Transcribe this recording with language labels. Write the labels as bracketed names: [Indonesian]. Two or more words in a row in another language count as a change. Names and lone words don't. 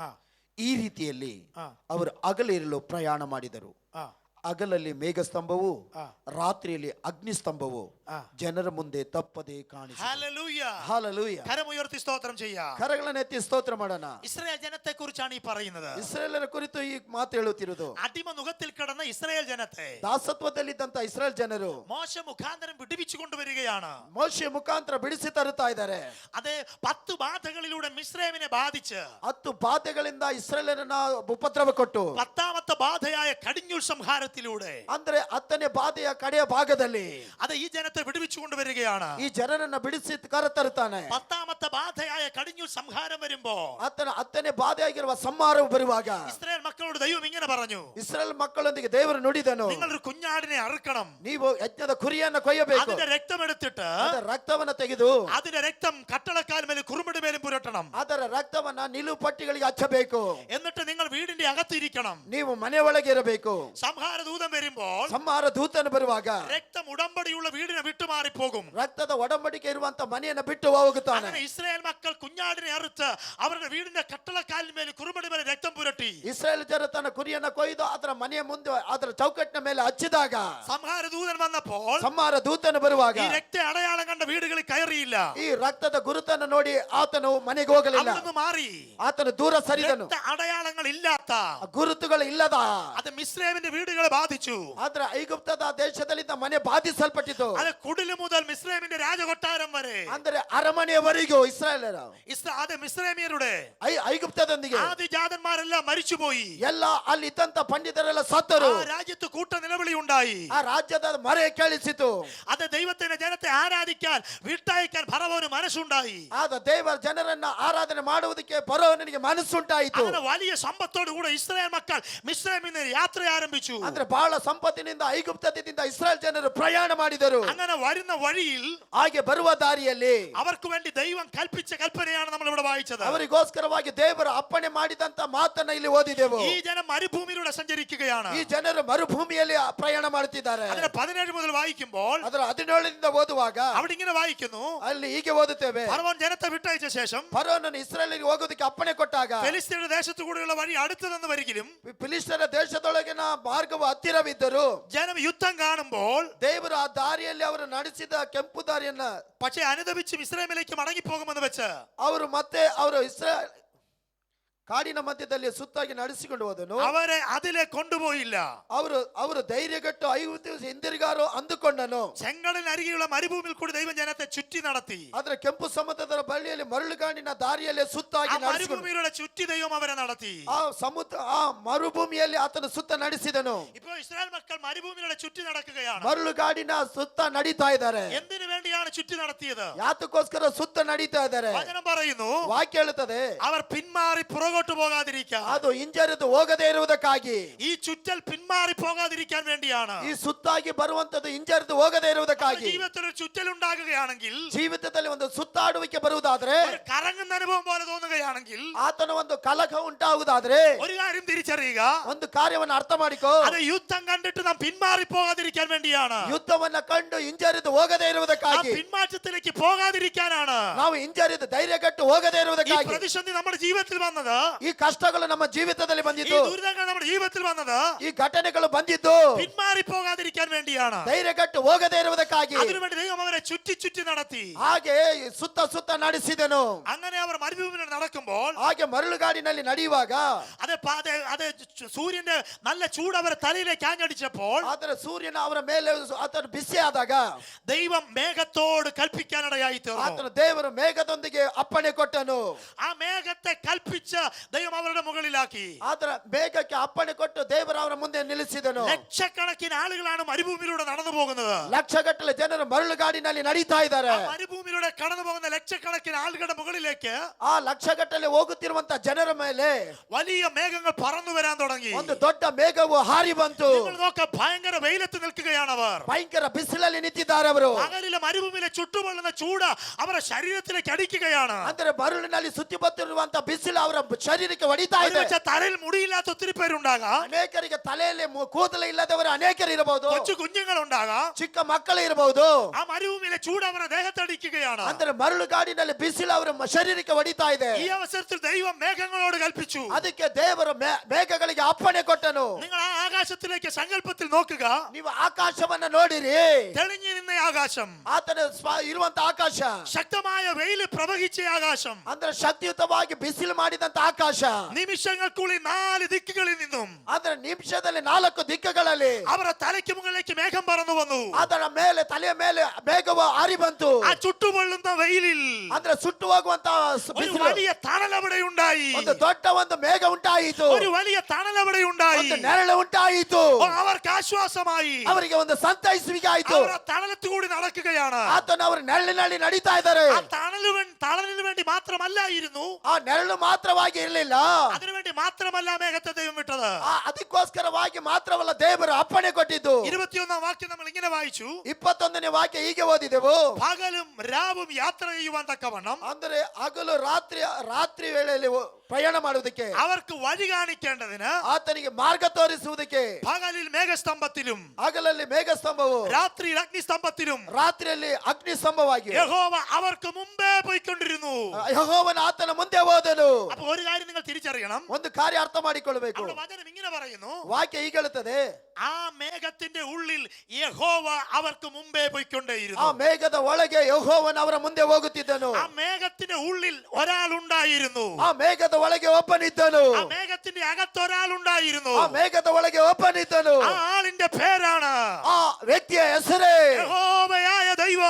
[Kannada] ಈ ರೀತಿಯಲ್ಲಿ ആ ಅವರು ಹಗಲಿರಲು ಪ್ರಯಾಣ ಮಾಡಿದರು. ആ ಹಗಲಲ್ಲಿ ಮೇಘಸ್ತಂಭವು ಆ. ರಾತ್ರಿಯಲ್ಲಿ ಅಗ್ನಿಸ್ತಂಭವು ಆ. ಜನರ ಮುಂದೆ ತಪ್ಪದೆ ಕಾಣಿಸಿತು. [Malayalam] ഹല്ലേലൂയ. [Kannada] ಹಾಲೆಲೂಯ. [Malayalam] കരമുയർത്തി സ്തോത്രം ചെയ്യാം. [Kannada] ಕರಗಳನ್ನೆತ್ತಿ ಸ್ತೋತ್ರ ಮಾಡೋಣ. [Malayalam] ഇസ്രായേൽ ജനത്തെ കുറിച്ചാണ് ഈ പറയുന്നത്. [Kannada] ಇಸ್ರೇಲರ ಕುರಿತು ಈ ಮಾತು ಹೇಳುತ್ತಿರುವುದು. [Malayalam] അടിമ നുഖത്തിൽ കിടന്ന ഇസ്രായേൽ ജനത്തെ [Kannada] ದಾಸತ್ವದಲ್ಲಿದ್ದಂತ ಇಸ್ರೇಲ್ ಜನರು [Malayalam] മോശ മുഖാന്തരം വിടുവിച്ചു കൊണ്ടുവരികയാണ്. [Kannada] ಮೋಶೆ ಮುಖಾಂತರ ಬಿಡಿಸಿ ತರುತ್ತಾ ಇದ್ದಾರೆ. [Malayalam] അത് 10 ബാധകളിലൂടെ മിസ്രൈമിനെ ബാധിച്ച് [Kannada] 10 ಬಾಧೆಗಳಿಂದ ಇಸ್ರೇಲರನ್ನ ಉಪದ್ರವ ಕೊಟ್ಟು [Malayalam] 10ാമത്തെ ബാധയായ കടിഞ്ഞൂൽ സംഹാരത്തിലൂടെ [Kannada] ಅಂದ್ರೆ 10ನೇ ಬಾಧೆಯ ಕಡೆಯ ಭಾಗದಲ್ಲಿ [Malayalam] അത് ഈ ജനത്തെ വിടുവിച്ചു കൊണ്ടുവരികയാണ്. [Kannada] ಈ ಜನರನ್ನ ಬಿಡಿಸಿ ಕರೆತರುತ್ತಾನೆ. [Malayalam] 10ാമത്തെ ബാധയായ കടിഞ്ഞൂൽ സംഹാരം വരുമ്പോ [Kannada] ಆತನ 10ನೇ ಬಾಧೆಯಾಗಿರುವ ಸಂಹಾರವು ಬರುವಾಗ [Malayalam] ഇസ്രായേൽ മക്കളോട് ദൈവം ഇങ്ങനെ പറഞ്ഞു, [Kannada] ಇಸ್ರೇಲ್ ಮಕ್ಕಳೊಂದಿಗೆ ದೇವರು ನುಡಿದನು, [Malayalam] നിങ്ങളൊരു കുഞ്ഞാടിനെ അറുക്കണം, [Kannada] ನೀವು ಯಜ್ಞದ ಕುರಿಯನ್ನ ಕೊಯ್ಯಬೇಕು, [Malayalam] അതിന്റെ രക്തം എടുത്തിട്ട് [Kannada] ಅದರ ರಕ್ತವನ್ನ ತೆಗೆದು [Malayalam] അതിന്റെ രക്തം കട്ടളക്കാൽ മേലും കുറുമടി മേലും പുരട്ടണം, [Kannada] ಅದರ ರಕ್ತವನ್ನ ನಿಲುವು ಪಟ್ಟಿಗಳಿಗೆ ಹಚ್ಚಬೇಕು, [Malayalam] എന്നിട്ട് നിങ്ങൾ വീടിന്റെ അകത്തിരിക്കണം. [Kannada] ನೀವು ಮನೆ ಒಳಗೆ ಇರಬೇಕು. [Malayalam] സംഹാര ദൂതം വരുമ്പോൾ [Kannada] ಸಂಹಾರ ದೂತನು ಬರುವಾಗ [Malayalam] രക്തം ഉടമ്പടിയുള്ള വീടിനെ വിട്ടുമാറിപ്പോകും. [Kannada] ರಕ್ತದ ಒಡಂಬಡಿಕೆ ಇರುವಂತ ಮನೆಯನ್ನ ಬಿಟ್ಟು ಹೋಗುತ್ತಾನೆ. [Malayalam] അങ്ങനെ ഇസ്രായേൽ മക്കൾ കുഞ്ഞാടിനെ അറുത്ത് അവരുടെ വീടിന്റെ കട്ടളക്കാലിന് മേൽ കുറുമടി മേലെ രക്തം പുരട്ടി [Kannada] ಇಸ್ರೇಲ್ ಜನ ತನ್ನ ಕುರಿಯನ್ನ ಕೊಯ್ದು ಅದರ ಮನೆಯ ಮುಂದೆ ಅದರ ಚೌಕಟ್ಟಿನ ಮೇಲೆ ಹಚ್ಚಿದಾಗ [Malayalam] സംഹാര ദൂതൻ വന്നപ്പോൾ [Kannada] ಸಂಹಾರ ದೂತನು ಬರುವಾಗ [Malayalam] ഈ രക്ത അടയാളം കണ്ട വീടുകളിൽ കയറിയില്ല. [Kannada] ಈ ರಕ್ತದ ಗುರುತನ್ನು ನೋಡಿ ಆತನು ಮನೆಗೆ ಹೋಗಲಿಲ್ಲ. [Malayalam] അവിടുന്ന് മാറി. [Kannada] ಆತನು ದೂರ ಸರಿದನು. [Malayalam] രക്ത അടയാളങ്ങൾ ഇല്ലാത്ത [Kannada] ಗುರುತುಗಳು ಇಲ್ಲದ [Malayalam] അത് മിസ്രൈമിന്റെ വീടുകളെ ബാധിച്ചു. [Kannada] ಆದ್ರೆ ಐಗುಪ್ತದ ದೇಶದಲ್ಲಿದ್ದ ಮನೆ ಬಾಧಿಸಲ್ಪಟ್ಟಿತು. [Malayalam] അത് കുടില് മുതൽ മിസ്രൈമിന്റെ രാജകൊട്ടാരം വരെ [Kannada] ಅಂದ್ರೆ ಅರಮನೆಯವರೆಗೂ ಇಸ್ರಾಯೇಲರ [Malayalam] അത് മിസ്രൈമിയരുടെ [Kannada] ಐಗುಪ್ತದೊಂದಿಗೆ [Malayalam] ആദിജാതന്മാരെല്ലാം മരിച്ചുപോയി. [Kannada] ಎಲ್ಲ ಅಲ್ಲಿ ಇದ್ದಂತ ಪಂಡಿತರೆಲ್ಲ ಸತ್ತರು. [Malayalam] ആ രാജ്യത്ത് കൂട്ട നിലവിളി ഉണ്ടായി. [Kannada] ಆ ರಾಜ್ಯದ ಮರೆ ಕೇಳಿಸಿತು. [Malayalam] അത് ദൈവത്തിന്റെ ജനത്തെ ആരാധിക്കാൻ വിട്ടയക്കാൻ ഫറവോന് മനസ്സുണ്ടായി. [Kannada] ಆದ ದೇವರ ಜನರನ್ನ ಆರಾಧನೆ ಮಾಡುವುದಕ್ಕೆ ಫರೋಹನಿಗೆ ಮನಸ್ಸುಂಟಾಯಿತು. [Malayalam] അങ്ങനെ വലിയ സമ്പത്തോടു കൂടെ ഇസ്രായേൽ മക്കൾ മിസ്രൈമിൽ നിന്ന് യാത്ര ആരംഭിച്ചു. [Kannada] ಅಂದ್ರೆ ಬಹಳ ಸಂಪತ್ತಿನಿಂದ ಐಗುಪ್ತದಿಂದ ಇಸ್ರಾಯೇಲ್ ಜನರು ಪ್ರಯಾಣ ಮಾಡಿದರು. [Malayalam] അങ്ങനെ വരുന്ന വഴിയിൽ [Kannada] ಹಾಗೆ ಬರುವ ದಾರಿಯಲ್ಲಿ [Malayalam] അവർക്ക് വേണ്ടി ദൈവം കൽപ്പിച്ച കൽപ്പനയാണ് നമ്മൾ ഇവിടെ വായിച്ചത്. [Kannada] ಅವರಿಗೋಸ್ಕರವಾಗಿ ದೇವರು ಅಪ್ಪಣೆ ಮಾಡಿದಂತ ಮಾತನ್ನ ಇಲ್ಲಿ ಓದಿದೆವು. [Malayalam] ഈ ജനം മരുഭൂമിയിലൂടെ സഞ്ചരിക്കുകയാണ്. [Kannada] ಈ ಜನರು ಮರುಭೂಮಿಯಲ್ಲಿ ಪ್ರಯಾಣ ಮಾಡುತ್ತಿದ್ದಾರೆ. [Malayalam] അതിന് 17 മുതൽ വായിക്കുമ്പോൾ [Kannada] ಅದರ 17ರಿಂದ ಓದುವಾಗ [Malayalam] അവിടെ ഇങ്ങനെ വായിക്കുന്നു, [Kannada] ಅಲ್ಲಿ ಹೀಗೆ ಓದುತ್ತೇವೆ. [Malayalam] ഫറവോൻ ജനത്തെ വിട്ടയച്ച ശേഷം [Kannada] ಫರೋಹನು ಇಸ್ರಾಯೇಲಿಗೆ ಹೋಗೋದಕ್ಕೆ ಅಪ್ಪಣೆ ಕೊಟ್ಟಾಗ [Malayalam] ഫെലിസ്ത്യരുടെ ദേശത്തു കൂടെയുള്ള വഴി അടുത്തതെന്ന് വരികിലും [Kannada] ಫಿಲಿಸ್ತರ ದೇಶದೊಳಗಿನ ಮಾರ್ಗವು ಹತ್ತಿರವಿದ್ದರು. [Malayalam] ജനം യുദ്ധം കാണുമ്പോൾ [Kannada] ದೇವರು ಆ ದಾರಿಯಲ್ಲಿ ಅವರು ನಡೆಸಿದ ಕೆಂಪು ದಾರಿಯನ್ನ [Malayalam] പക്ഷെ അനുദപിച്ച് മിസ്രൈമിലേക്ക് മടങ്ങിപ്പോകുമെന്ന് വെച്ച് [Kannada] ಅವರು ಮತ್ತೆ ಅವರು ಇಸ್ರಾಯೇಲ್ ಕಾಡಿನ ಮಧ್ಯದಲ್ಲಿ ಸುತ್ತಾಗಿ ನಡೆಸಿಕೊಂಡು ಹೋದನು. [Malayalam] അവരെ അതിലെ കൊണ്ടുപോയില്ല. [Kannada] ಅವರು ಧೈರ್ಯಗೆಟ್ಟು 5 ದಿವಸ ಹಿಂದಿರುಗಾರು ಅಂದುಕೊಂಡನು. [Malayalam] ചെങ്കടലിനരികെയുള്ള മരുഭൂമിയിൽ കൂടി ദൈവം ജനത്തെ ചുറ്റി നടത്തി. [Kannada] ಆದ್ರೆ ಕೆಂಪು ಸಮುದ್ರದ ಬಳಿಯಲ್ಲಿ ಮರಳುಗಾಡಿನ ದಾರಿಯಲ್ಲಿ ആ ಸುತ್ತಾಗಿ ನಡೆಸಿಕೊಂಡು [Malayalam] മരുഭൂമിയിലൂടെ ചുറ്റി ദൈവം അവരെ നടത്തി. [Kannada] ಆ ಮರುಭೂಮಿಯಲ್ಲಿ ಆತನು ಸುತ್ತ ನಡೆಸಿದನು. [Malayalam] ഇപ്പോൾ ഇസ്രായേൽ മക്കൾ മരുഭൂമിയിലൂടെ ചുറ്റി നടക്കുകയാണ്. [Kannada] ಮರಳುಗಾಡಿನ ಸುತ್ತ ನಡೀತಾ ಇದ್ದಾರೆ. [Malayalam] എന്തിനു വേണ്ടിയാണ് ചുറ്റി നടത്തിയത്? [Kannada] ಯಾತಕ್ಕೋಸ್ಕರ ಸುತ್ತ ನಡೀತಾ ಇದ್ದಾರೆ? [Malayalam] വചനം പറയുന്നു, [Kannada] ವಾಕ್ಯ ಹೇಳುತ್ತದೆ [Malayalam] അവർ പിന്മാറി പുറകോട്ട് പോകാതിരിക്കാൻ. [Kannada] ಅದು ಹಿಂಜರಿದು ಹೋಗದೇ ಇರುವುದಕ್ಕಾಗಿ. [Malayalam] ഈ ചുറ്റൽ പിന്മാറി പോകാതിരിക്കാൻ വേണ്ടിയാണ്. [Kannada] ಈ ಸುತ್ತಾಗಿ ಬರುವಂತದ್ದು ಹಿಂಜರಿದು ಹೋಗದೇ ಇರುವುದಕ್ಕಾಗಿ. [Malayalam] ജീവിതത്തിൽ ഒരു ചുറ്റൽ ഉണ്ടാകുകയാണെങ്കിൽ, [Kannada] ಜೀವಿತದಲ್ಲಿ ಒಂದು ಸುತ್ತಾಡುವಿಕೆ ಬರುವುದಾದ್ರೆ, [Malayalam] ഒരു കറങ്ങുന്ന അനുഭവം പോലെ തോന്നുകയാണെങ്കിൽ, [Kannada] ಆತನ ಒಂದು ಕಲಕ ಉಂಟಾಗುವುದಾದ್ರೆ [Malayalam] ഒരു കാര്യം തിരിച്ചറിയുക, [Kannada] ಒಂದು ಕಾರ್ಯವನ್ನು ಅರ್ಥ ಮಾಡಿಕೋ. [Malayalam] അത് യുദ്ധം കണ്ടിട്ട് നാം പിന്മാറി പോകാതിരിക്കാൻ വേണ്ടിയാണ്. [Kannada] ಯುದ್ಧವನ್ನ ಕಂಡು ಹಿಂಜರಿದು ಹೋಗದೇ [Malayalam] നാം [Kannada] ಇರುವುದಕ್ಕಾಗಿ. [Malayalam] പിന്മാറ്റത്തിലേക്ക് പോകാതിരിക്കാനാണ്. [Kannada] ನಾವು ಹಿಂಜರಿದು ಧೈರ್ಯಗೆಟ್ಟು ಹೋಗದೇ [Malayalam] ഈ [Kannada] ಇರುವುದಕ್ಕಾಗಿ. [Malayalam] പ്രതിസന്ധി നമ്മുടെ ജീവിതത്തിൽ വന്നത്, [Kannada] ಈ ಕಷ್ಟಗಳು ನಮ್ಮ ಜೀವಿತದಲ್ಲಿ [Malayalam] ഈ [Kannada] ಬಂದಿದ್ದು, [Malayalam] ദുരിതങ്ങൾ നമ്മുടെ ജീവിതത്തിൽ വന്നത് [Kannada] ಈ ಘಟನೆಗಳು ಬಂದಿದ್ದು [Malayalam] പിന്മാറി പോകാതിരിക്കാൻ വേണ്ടിയാണ്. [Kannada] ಧೈರ್ಯಗೆಟ್ಟು ಹೋಗದೇ ಇರುವುದಕ್ಕಾಗಿ. [Malayalam] അതിനുവേണ്ടി ദൈവം അവരെ ചുറ്റി ചുറ്റി നടത്തി. [Kannada] ಹಾಗೆ ಸುತ್ತ ಸುತ್ತ ನಡೆಸಿದನು. [Malayalam] അങ്ങനെ അവർ മരുഭൂമിയിൽ നടക്കുമ്പോൾ, [Kannada] ಹಾಗೆ ಮರಳುಗಾಡಿನಲ್ಲಿ ನಡೆಯುವಾಗ [Malayalam] അത് സൂര്യന്റെ നല്ല ചൂട് അവരെ തലയിലേക്ക് ആഞ്ഞടിച്ചപ്പോൾ, [Kannada] ಆದರೆ ಸೂರ್ಯನ ಅವರ ಮೇಲೆ ಆತನು ಬಿಸಿ ಆದಾಗ [Malayalam] ദൈവം മേഘത്തോട് കൽപ്പിക്കാനിടയായി തീർന്നു. [Kannada] ಆತನು ದೇವರು ಮೇಘದೊಂದಿಗೆ ಅಪ್ಪಣೆ ಕೊಟ್ಟನು. [Malayalam] ആ മേഘത്തെ കൽപ്പിച്ച് ദൈവം അവരുടെ മുകളിലാക്കി. [Kannada] ಆತರ ಮೇಘಕ್ಕೆ ಅಪ್ಪಣೆ ಕೊಟ್ಟು ದೇವರು ಅವರ ಮುಂದೆ ನಿಲ್ಲಿಸಿದನು. [Malayalam] ലക്ഷക്കണക്കിന് ആളുകളാണ് മരുഭൂമിയിലൂടെ നടന്നു പോകുന്നത്. [Kannada] ಲಕ್ಷಗಟ್ಟಲೆ ಜನರು ಮರಳುಗಾಡಿನಲ್ಲಿ ನಡೀತಾ ಇದ್ದಾರೆ. [Malayalam] ആ മരുഭൂമിയിലൂടെ കടന്നു പോകുന്ന ലക്ഷക്കണക്കിന് ആളുകളുടെ മുകളിലേക്ക് [Kannada] ಆ ಲಕ್ಷಗಟ್ಟಲೆ ಹೋಗುತ್ತಿರುವಂತ ಜನರ ಮೇಲೆ [Malayalam] വലിയ മേഘങ്ങൾ പറന്നു വരാൻ തുടങ്ങി. [Kannada] ಒಂದು ದೊಡ್ಡ ಮೇಘವು ಹಾರಿ ಬಂತು. [Malayalam] നിങ്ങൾ നോക്ക, ഭയങ്കര വെയിലത്ത് നിൽക്കുകയാണ് അവർ. [Kannada] ಭಯಂಕರ ಬಿಸಿಲಲ್ಲಿ ನಿಂತಿದ್ದಾರೆ ಅವರು. [Malayalam] പകലിലെ മരുഭൂമിയിലെ ചുട്ടുപൊള്ളുന്ന ചൂട് അവരുടെ ശരീരത്തിലേക്ക് അടിക്കുകയാണ്. [Kannada] ಅಂದ್ರೆ ಮರಳಿನಲ್ಲಿ ಸುತ್ತಿ ಬತ್ತಿರುವಂತ ಬಿಸಿಲು ಅವರ ಶರೀರಕ್ಕೆ ಹೊಡಿತಾ ಇದೆ. [Malayalam] ഒരുപക്ഷെ തലയിൽ മുടിയില്ലാത്ത ഒത്തിരി പേരുണ്ടാകാം. [Kannada] ಅನೇಕರಿಗೆ ತಲೆಯಲ್ಲಿ ಕೂದಲು ಇಲ್ಲದವರು ಅನೇಕರು ಇರಬಹುದು. [Malayalam] കൊച്ചു കുഞ്ഞുങ്ങളുണ്ടാകാം. [Kannada] ಚಿಕ್ಕ ಮಕ್ಕಳು ಇರಬಹುದು. [Malayalam] ആ മരുഭൂമിയിലെ ചൂട് അവരുടെ ദേഹത്തടിക്കുകയാണ്. [Kannada] ಅಂದ್ರೆ ಮರಳುಗಾಡಿನಲ್ಲಿ ಬಿಸಿಲು ಅವರ ಶರೀರಕ್ಕೆ ಹೊಡಿತಾ ಇದೆ. [Malayalam] ഈ അവസരത്തിൽ ദൈവം മേഘങ്ങളോട് കൽപ്പിച്ചു. [Kannada] ಅದಕ್ಕೆ ದೇವರು ಮೇಘಗಳಿಗೆ ಅಪ್ಪಣೆ ಕೊಟ್ಟನು. [Malayalam] നിങ്ങൾ ആ ആകാശത്തിലേക്ക് സങ്കല്പത്തിൽ നോക്കുക. [Kannada] ನೀವು ಆಕಾಶವನ್ನ ನೋಡಿರಿ. [Malayalam] തെളിഞ്ഞു നിന്ന ആകാശം, [Kannada] ಆತನ ಇರುವಂತ ಆಕಾಶ, [Malayalam] ശക്തമായ വെയിൽ പ്രവഹിച്ച ആകാശം, [Kannada] ಅಂದ್ರೆ ಶಕ್ತಿಯುತವಾಗಿ ಬಿಸಿಲು ಮಾಡಿದಂತ ಆಕಾಶ, [Malayalam] നിമിഷങ്ങൾക്കുള്ളിൽ 4 ദിക്കുകളിൽ നിന്നും [Kannada] ಅಂದ್ರೆ ನಿಮಿಷದಲ್ಲಿ 4 ದಿಕ್ಕುಗಳಲ್ಲಿ [Malayalam] അവരുടെ തലയ്ക്ക് മുകളിലേക്ക് മേഘം പറന്നു വന്നു. [Kannada] ಅದರ ಮೇಲೆ ತಲೆಯ ಮೇಲೆ ಮೇಘವು ಹಾರಿ ಬಂತು. [Malayalam] ആ ചുട്ടുപൊള്ളുന്ന വെയിലിൽ [Kannada] ಅಂದ್ರೆ ಸುಟ್ಟು ಹೋಗುವಂತ [Malayalam] ഒരു [Kannada] ಬಿಸಿಲು, [Malayalam] വലിയ തണലവിടെ ഉണ്ടായി. [Kannada] ಒಂದು ದೊಡ್ಡ ಒಂದು ಮೇಘ ಉಂಟಾಯಿತು. [Malayalam] ഒരു വലിയ തണലവിടെ ഉണ്ടായി. [Kannada] ಒಂದು ನೆರಳು ಉಂಟಾಯಿತು. [Malayalam] അവർക്ക് ആശ്വാസമായി. [Kannada] ಅವರಿಗೆ ಒಂದು ಸಂತೈಸುವಿಕೆ ಆಯಿತು. [Malayalam] അവർ തണലത്തു കൂടി നടക്കുകയാണ്. [Kannada] ಆತನು ಅವರು ನೆರಳಿನಲ್ಲಿ ನಡೀತಾ ಇದ್ದಾರೆ. [Malayalam] ആ തണലിന് വേണ്ടി മാത്രമല്ലായിരുന്നു, [Kannada] ಆ ನೆರಳು ಮಾತ್ರವಾಗಿ ಇರಲಿಲ್ಲ, [Malayalam] അതിനുവേണ്ടി മാത്രമല്ല മേഘത്തെ ദൈവം വിട്ടത്. [Kannada] ಅದಕ್ಕೋಸ್ಕರವಾಗಿ ಮಾತ್ರವಲ್ಲ ದೇವರು ಅಪ್ಪಣೆ ಕೊಟ್ಟಿದ್ದು. [Malayalam] 21ാം വാക്യം നമ്മൾ ഇങ്ങനെ വായിച്ചു. [Kannada] 21ನೇ ವಾಕ್ಯ ಹೀಗೆ ಓದಿದೆವು. [Malayalam] പകലും രാവും യാത്ര ചെയ്യുവാൻ തക്കവണ്ണം, [Kannada] ಅಂದರೆ ಹಗಲು ರಾತ್ರಿ ವೇಳೆಯಲ್ಲಿ ಪ್ರಯಾಣ ಮಾಡುವುದಕ್ಕೆ, [Malayalam] അവർക്ക് വഴി കാണിക്കേണ്ടതിന് [Kannada] ಆತನಿಗೆ ಮಾರ್ಗ ತೋರಿಸುವುದಕ್ಕೆ, [Malayalam] പകലിൽ മേഘസ്തംഭത്തിലും [Kannada] ಹಗಲಲ್ಲಿ ಮೇಘಸ್ತಂಭವು, [Malayalam] രാത്രിയിൽ അഗ്നിസ്തംഭത്തിലും [Kannada] ರಾತ್ರಿಯಲ್ಲಿ ಅಗ್ನಿ ಸ್ತಂಭವಾಗಿ [Malayalam] യഹോവ അവർക്ക് മുമ്പേ പോയിക്കൊണ്ടിരുന്നു. [Kannada] ಯೆಹೋವನ ಆತನ ಮುಂದೆ ಹೋದನು. [Malayalam] അപ്പൊ ഒരു കാര്യം നിങ്ങൾ തിരിച്ചറിയണം. [Kannada] ಒಂದು ಕಾರ್ಯ ಅರ್ಥ ಮಾಡಿಕೊಳ್ಳಬೇಕು. [Malayalam] അവിടെ വചനം ഇങ്ങനെ പറയുന്നു, [Kannada] ವಾಕ್ಯ ಹೀಗೆ ಹೇಳುತ್ತದೆ, [Malayalam] ആ മേഘത്തിന്റെ ഉള്ളിൽ യഹോവ അവർക്ക് മുമ്പേ [Kannada] ಆ [Malayalam] പോയിക്കൊണ്ടേയിരുന്നു. [Kannada] ಮೇಘದ ಒಳಗೆ ಯೆಹೋವನ ಅವರ ಮುಂದೆ ಹೋಗುತ್ತಿದ್ದನು. [Malayalam] ആ മേഘത്തിന്റെ ഉള്ളിൽ ഒരാൾ ഉണ്ടായിരുന്നു. [Kannada] ಆ ಮೇಘದ ಒಳಗೆ ಒಬ್ಬನಿದ್ದನು. [Malayalam] ആ മേഘത്തിന്റെ അകത്തൊരാൾ ഉണ്ടായിരുന്നു. [Kannada] ಆ ಮೇಘದ ಒಳಗೆ ಒಬ್ಬನಿದ್ದನು. [Malayalam] ആ ആളിന്റെ പേരാണ് [Kannada] ಆ ವ್ಯಕ್ತಿಯ ಹೆಸರೇ [Malayalam] യഹോവയായ ദൈവം.